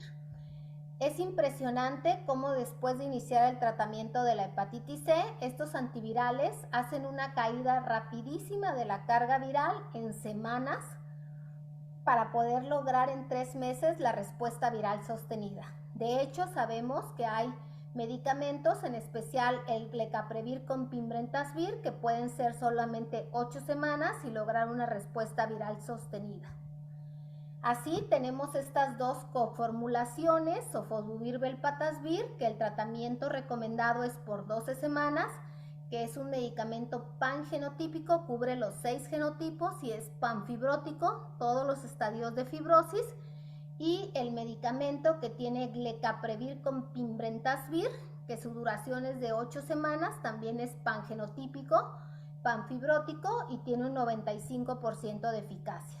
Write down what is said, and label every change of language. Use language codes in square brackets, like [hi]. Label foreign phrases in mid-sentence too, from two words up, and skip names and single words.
[es] Es impresionante cómo después de iniciar el tratamiento de la hepatitis C, estos antivirales hacen una caída rapidísima de la carga viral en semanas para poder lograr en 3 meses la respuesta viral sostenida. De hecho, sabemos que hay medicamentos, en especial el glecaprevir con pimrentasvir, que pueden ser solamente 8 semanas y lograr una respuesta viral sostenida. Así tenemos estas dos coformulaciones, sofosbuvir velpatasvir, que el tratamiento recomendado es por 12 semanas, que es un medicamento pangenotípico, cubre los 6 genotipos y es panfibrótico, todos los estadios de fibrosis, y el medicamento que tiene glecaprevir con pimrentasvir, que su duración es de 8 semanas, también es pangenotípico, panfibrótico y tiene un 95% de eficacia.